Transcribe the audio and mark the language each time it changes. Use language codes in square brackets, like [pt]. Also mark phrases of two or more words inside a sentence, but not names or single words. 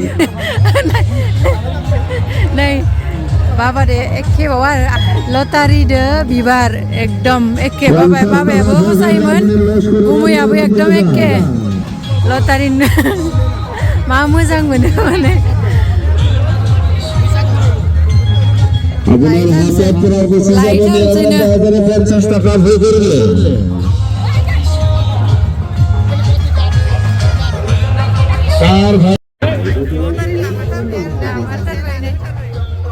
[brx] नै बाबा दे एखेबाव आरो लटारिदो बिबार एकदम एखे बाबायाबो फसायोमोन गुमैयाबो एकदम एखे लटारिनो मा मोजां मोनो माने [bn] আপনার হাতে পুরার বেশি যাবে 9,50 টাকা ভয় করলে কার ভাই